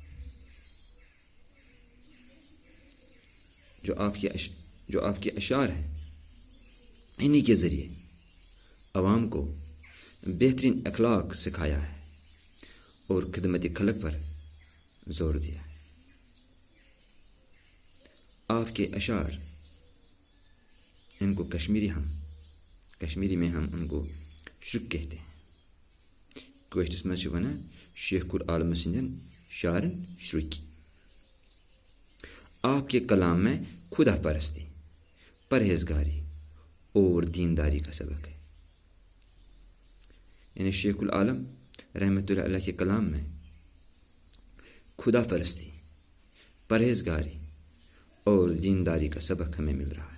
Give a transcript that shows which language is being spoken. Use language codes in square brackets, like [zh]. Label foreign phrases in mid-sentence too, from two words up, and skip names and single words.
[ur] جو آپ کے اشعار ہیں انہی کے ذریعے عوام کو بہترین اخلاق سکھایا ہے اور خدمت خلق پر زور دیا ہے. آپ کے اشعار ان کو کشمیری میں ہم ان کو شرک کہتے ہیں. [ks] کوشتس میں ونان شیخ العالم سندن شعرن شرک. [ur] آپ کے کلام میں خدا پرستی، پرہیزگاری اور دینداری کا سبق ہے. یعنی شیخ العالم رحمۃ اللہ علیہ کے کلام میں خدا پرستی، پرہیزگاری اور دینداری کا سبق ہمیں مل رہا ہے.